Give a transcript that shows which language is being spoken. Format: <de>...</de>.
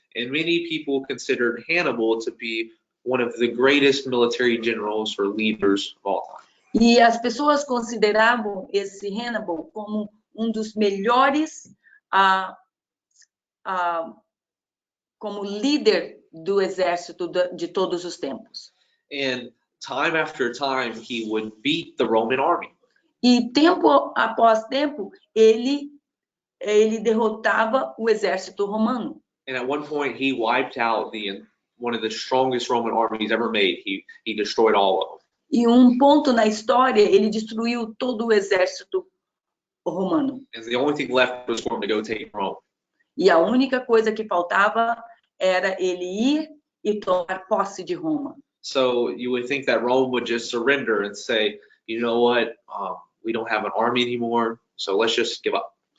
<en>And many people considered Hannibal to be one of the greatest military generals or leaders of all time.</en> <pt>E as pessoas consideravam esse Hannibal como um dos melhores como líder do exército de todos os tempos.</pt> <en>And time after time, he would beat the Roman army.</en> <pt>E tempo após tempo, ele derrotava o exército romano.</pt> <en>And at one point, he wiped out one of the strongest Roman armies ever made. He destroyed all of them.</en> <pt>E ponto na história, ele destruiu todo o exército romano.</pt> <en>And the only thing left was for him to go take Rome.</en> <pt>E a única coisa que faltava era ele ir e tomar posse de Roma.</pt> <en>So you would think that Rome would just surrender and say, you know what, we don't have an army anymore, so let's just give up.</en>